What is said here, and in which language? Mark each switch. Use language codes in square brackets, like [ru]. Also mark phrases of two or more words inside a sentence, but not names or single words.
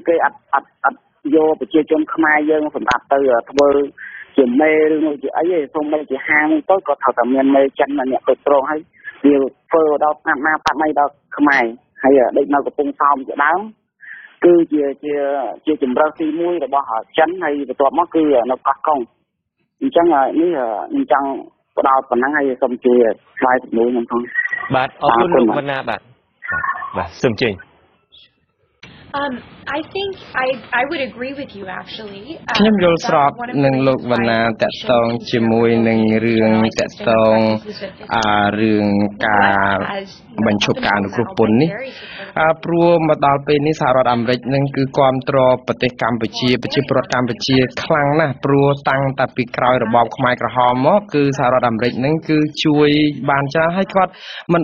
[km] គេ អត់ យក ប្រជាជន ខ្មែរ យើង សម្រាប់ ទៅ ធ្វើ ជា មេ ឬ មួយ ជា អី ទេ សូម្បី ជា ហាង ទៅ ក៏ ត្រូវ តែ មាន មេ ចិន អ្នក គ្រប់គ្រង ហើយ វា ធ្វើ ដល់ ស្នាប់ ណា ប៉ាត់ អី ដល់ ខ្មែរ ហើយ ដូច នៅ កំពង់ សោម ជា ដើម គឺជា ជំរើស ទី មួយ របស់ ចិន ហើយ បន្ទាប់ មក គឺ នៅ កោះកុង អញ្ចឹង នេះ ខ្ញុំ ចង់ ផ្ដល់ ប៉ុណ្ណឹង ហើយ សូម ជួយ ឆ្លើយ សំណួរ ខ្ញុំ ផង បាទ អរគុណ លោក វណ្ណា បាទ បាទ សូម ជួយ [en] I think I would agree with you actually. [km] ខ្ញុំ យល់ ស្រប នឹង លោក វណ្ណា តាក់ទង ជាមួយ នឹង រឿង តាក់ទង រឿង ការ បញ្ឈប់ ការ អនុគ្រោះ ពន្ធ នេះ ព្រោះ មក ដល់ ពេល នេះ សហរដ្ឋ អាមេរិក នឹង គឺ គាំទ្រ ប្រទេស កម្ពុជា ប្រជាពលរដ្ឋ កម្ពុជា ខ្លាំង ណាស់ ព្រោះ តាំង តែ ពី ក្រោយ របប ខ្មែរ ក្រហម មក គឺ សហរដ្ឋ អាមេរិក នឹង គឺ ជួយ បាន ច្រើន ហើយ គាត់ មិន